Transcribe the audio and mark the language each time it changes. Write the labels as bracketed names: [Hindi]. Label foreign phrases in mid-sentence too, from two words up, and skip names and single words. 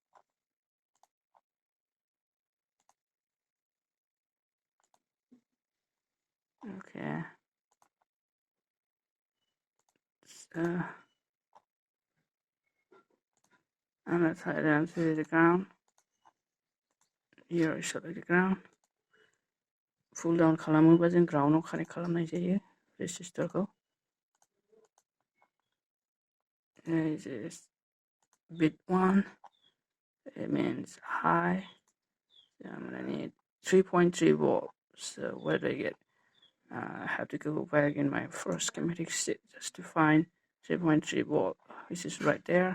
[English] Okay. So I'm gonna tie it down to the ground. Here I select the ground. Pull down [Bodo] खालामोबा जों ground आव connect खालामनाय जायो [English] resistor go. This is bit 1. It means high. So I'm gonna need 3.3 volt. So where do I get? I have to go back in my first schematic sheet just to find 3.3 volt, which is right there.